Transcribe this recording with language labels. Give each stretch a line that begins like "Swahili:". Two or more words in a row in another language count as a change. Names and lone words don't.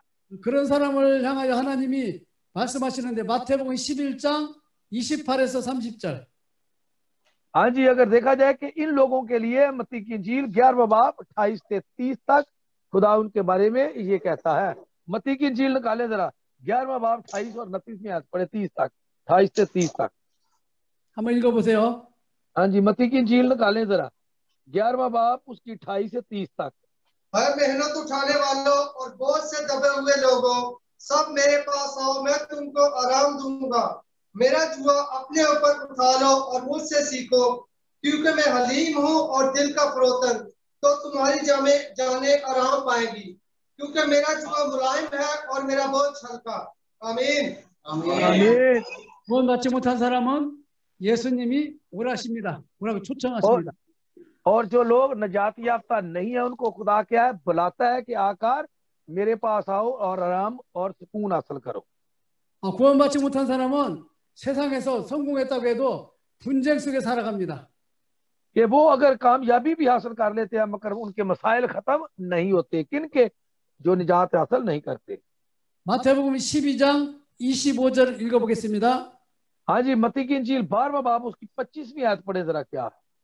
Korean: 그런 사람을 향하여 하나님이 말씀하시는데 마태복음 11장 28에서 30절.
Urdu: ہاں جی، اگر دیکھا جائے کہ ان لوگوں کے لیے متی کی انجیل 11واں باب 28 سے 30 تک خدا ان کے بارے میں یہ کہتا ہے. متی کی انجیل نکالے ذرا، 11واں باب 28 اور 29 میں پڑھے 30 تک، 28 سے 30 تک.
Korean: 한번 읽어보세요.
Urdu: ہاں جی، متی کی انجیل نکالیں ذرا، 11واں باب اس کی 28 سے 30 تک. ہر محنت اٹھانے والوں اور بوجھ سے دبے ہوئے لوگوں، سب میرے پاس آؤ، میں تم کو آرام دوں گا. میرا جوا اپنے اوپر اٹھا لو اور مجھ سے سیکھو، کیونکہ میں حلیم ہوں اور دل کا فروتن، تو تمہاری جانیں آرام پائے گی، کیونکہ میرا جوا ملائم ہے اور میرا بوجھ ہلکا. आमीन। आमीन।
Korean: 구원받지 못한 사람은 예수님이 오라십니다. 오라고 초청하십니다.
Urdu: اور جو لوگ نجات یافتہ نہیں ہے، ان کو خدا کیا ہے، بلاتا ہے کہ آ کر میرے پاس آؤ اور آرام اور سکون حاصل کرو.
Korean: 구원받지 못한 사람은 세상에서 성공했다고 해도 분쟁 속에 살아갑니다.
Urdu: کہ وہ اگر کامیابی بھی حاصل کر لیتے ہیں، مگر ان کے مسائل ختم نہیں ہوتے. किनके? جو نجات حاصل نہیں کرتے.
Korean: 마태복음 12장 25절 읽어보겠습니다.
Urdu: ہاں جی، متی کی انجیل 12واں باب اس کی 25ویں آیت پڑھے ذرا. کیا ہے?